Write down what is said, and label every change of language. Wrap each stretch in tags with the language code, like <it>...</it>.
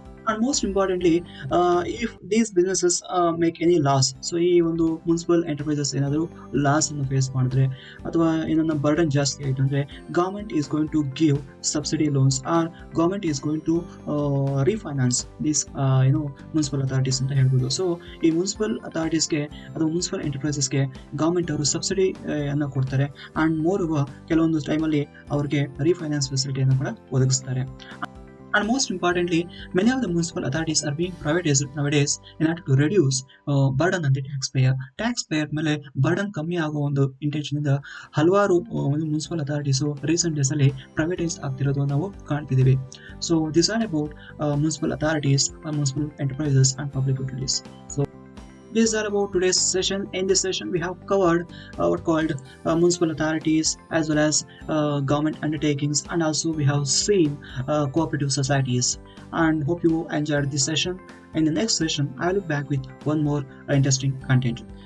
<en>And most importantly, if these businesses make any loss, so</en> <kn>ಈ ಒಂದು municipal enterprises ಏನಾದರೂ loss ಅನ್ನು face ಮಾಡಿದ್ರೆ, ಅಥವಾ ಏನನ್ನ ಬರ್ಡನ್ ಜಾಸ್ತಿ ಆಯಿತು ಅಂದರೆ,</kn> <en>government is going to give subsidy loans, or government is going to refinance this municipal authorities</en> <kn>ಅಂತ ಹೇಳ್ಬೋದು. ಸೊ ಈ ಮುನ್ಸಿಪಲ್ ಅಥಾರಿಟೀಸ್ಗೆ ಅಥವಾ ಮುನ್ಸಿಪಲ್ ಎಂಟರ್ಪ್ರೈಸಸ್ಗೆ ಗವರ್ಮೆಂಟ್ ಅವರು ಸಬ್ಸಿಡಿ ಅನ್ನು ಕೊಡ್ತಾರೆ,</kn> <en>and moreover</en> <kn>ಕೆಲವೊಂದು ಟೈಮಲ್ಲಿ ಅವ್ರಿಗೆ ರೀಫೈನಾನ್ಸ್ ಫೆಸಿಲಿಟಿಯನ್ನು ಕೂಡ ಒದಗಿಸ್ತಾರೆ.</kn> <en>And most importantly, many of the municipal authorities are being privatized nowadays in order to reduce burden on the taxpayer.</en> <kn>Taxpayer ಮೇಲೆ ಬರ್ಡನ್ ಕಮ್ಮಿ ಆಗೋ ಒಂದು ಇಂಟೆನ್ಷನ್ ಇಂದ ಹಲವಾರು ಮುನ್ಸಿಪಲ್ ಅಥಾರಿಟೀಸ್ ರೀಸೆಂಟ್ ಡೇಸ್ ಅಲ್ಲಿ ಪ್ರೈವೇಟೈಸ್ ಆಗ್ತಿರೋದು ನಾವು ಕಾಣ್ತಿದ್ದೀವಿ.</kn> <en>So this are about municipal authorities, municipal enterprises and public utilities. So these are about today's session. In this session, we have covered what called municipal authorities, as well as government undertakings, and also we have seen cooperative societies. And hope you enjoyed this session. In the next session, I will be back with one more interesting content.</en>